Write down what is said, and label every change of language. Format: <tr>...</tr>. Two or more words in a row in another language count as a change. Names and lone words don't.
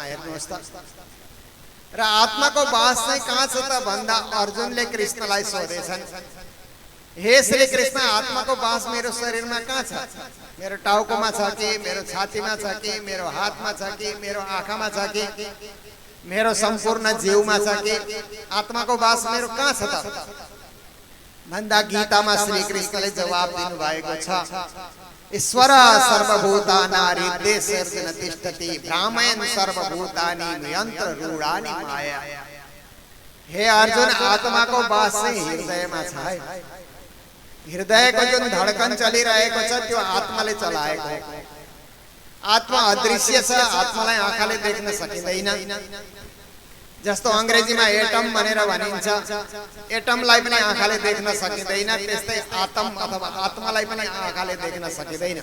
<ne>हेर्नुहोस् त, र आत्माको बास चाहिँ कहाँ छ त भन्दा अर्जुनले कृष्णलाई सोधेछन्, हे श्री कृष्ण आत्माको बास मेरो शरीरमा कहाँ छ? मेरो टाउकोमा छ कि, मेरो छातीमा छ कि, मेरो हातमा छ कि, मेरो आँखामा छ कि, मेरो सम्पूर्ण जीवमा छ कि? आत्माको बास मेरो कहाँ छ त भन्दा गीतामा श्री कृष्णले जवाब दिनुभएको छ,</ne> <sa>ईश्वर सर्वभूतानां हृदये सर्वत्र तिष्ठति भ्रामयन् सर्वभूतानि नियन्त्र रूढानि माया।</sa> <ne>हे अर्जुन, आत्माको बास चाहिँ हृदयमा छ है। हृदयको जुन धडकन चलिरहेको छ त्यो आत्माले चलाएको हो। आत्मा अदृश्य छ, आत्मालाई आँखाले देख्न सकिँदैन। जस्तो अंग्रेजीमा एटम भनेर भनिन्छ, एटमलाई पनि आँखाले देख्न सकिँदैन, त्यस्तै आत्म अथवा आत्मालाई पनि आँखाले देख्न सकिँदैन।</ne>